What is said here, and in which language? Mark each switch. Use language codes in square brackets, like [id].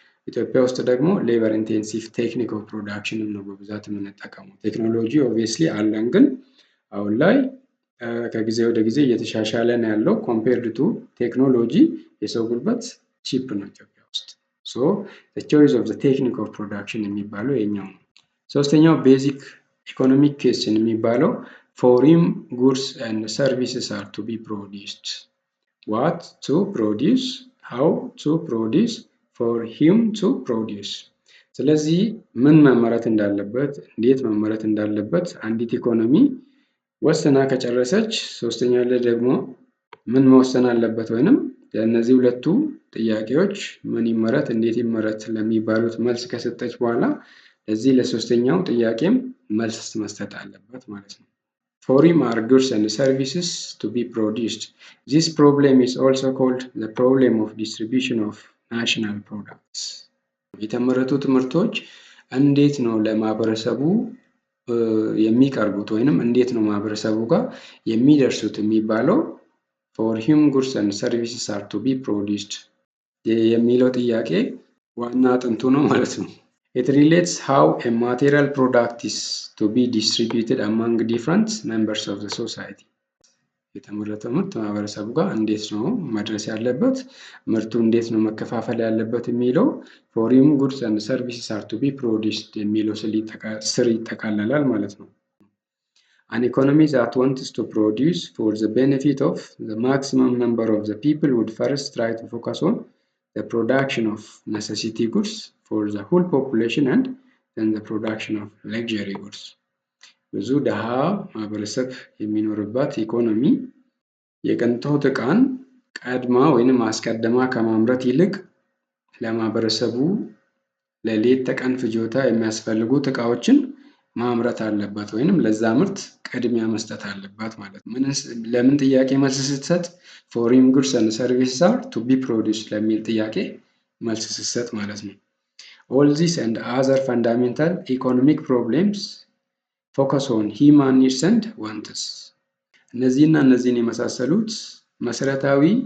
[am] ኢትዮጵያ ውስጥ ደግሞ ሌበር ኢንቴንሲቭ ቴክኒክ ኦፍ ፕሮዳክሽንን ነው በብዛት የምንጠቀመው። ቴክኖሎጂ ኦብቪየስሊ አለን፣ ግን አሁን ላይ ከጊዜ ወደ ጊዜ እየተሻሻለ ነው ያለው። [en] ኮምፔርድ ቱ ቴክኖሎጂ [am] የሰው ጉልበት ቺፕ ነው ኢትዮጵያ ውስጥ። [en] the choice of the technique of production [am] የሚባለው የኛው ነው። ሶስተኛው [en] ቤዚክ ኢኮኖሚክ ኩዌስችን የሚባለው for whom goods and services are to be produced. What to produce, how to produce, for whom to produce. [am] ስለዚህ ምን መመረት እንዳለበት፣ እንዴት መመረት እንዳለበት አንዲት ኢኮኖሚ ወስና ከጨረሰች፣ ሶስተኛ ላይ ደግሞ ምን መወሰን አለበት ወይንም ለእነዚህ ሁለቱ ጥያቄዎች ምን ይመረት፣ እንዴት ይመረት ለሚባሉት መልስ ከሰጠች በኋላ ለዚህ ለሶስተኛው ጥያቄም መልስ መስጠት አለበት ማለት ነው። [en] For whom are goods and services to be produced? This problem is also called the problem of distribution of national products. [am] የተመረቱት ምርቶች እንዴት ነው ለማህበረሰቡ የሚቀርቡት ወይንም እንዴት ነው ማህበረሰቡ ጋር የሚደርሱት የሚባለው [en] for whom goods and services are to be produced [am] የሚለው ጥያቄ ዋና አጥንቱ ነው ማለት ነው። [en] It relates how a material product is to be distributed among different members of the society. [am] የተመረተው ምርት ማህበረሰቡ ጋር እንዴት ነው መድረስ ያለበት፣ ምርቱ እንዴት ነው መከፋፈል ያለበት የሚለው [en] for whom goods and services are to be produced [am] የሚለው ስር ይጠቃለላል ማለት ነው። [en] An economy that wants to produce for the benefit of the maximum number of the people would first try to focus on the production of necessity goods for the whole population and then the production of luxury goods. [am] ብዙ ደሃ ማህበረሰብ የሚኖርባት ኢኮኖሚ የቅንጦት ዕቃን ቀድማ ወይንም አስቀድማ ከማምረት ይልቅ ለማህበረሰቡ ለሌት ተቀን ፍጆታ የሚያስፈልጉት እቃዎችን ማምረት አለባት ወይንም ለዛ ምርት ቅድሚያ መስጠት አለባት ማለት ነው። ለምን ጥያቄ መልስ ስትሰጥ [en] ፎሪን ጉድስ ኤንድ ሰርቪስስ አር ቱ ቢ ፕሮዲውስድ [am] ለሚል ጥያቄ መልስ ስትሰጥ ማለት ነው። [en] ኦል ዚስ ኤንድ አዘር ፈንዳሜንታል ኢኮኖሚክ ፕሮብሌምስ ፎከስ ኦን ሂውማን ኒድስ ኤንድ ዋንትስ። [am] እነዚህና እነዚህን የመሳሰሉት መሰረታዊ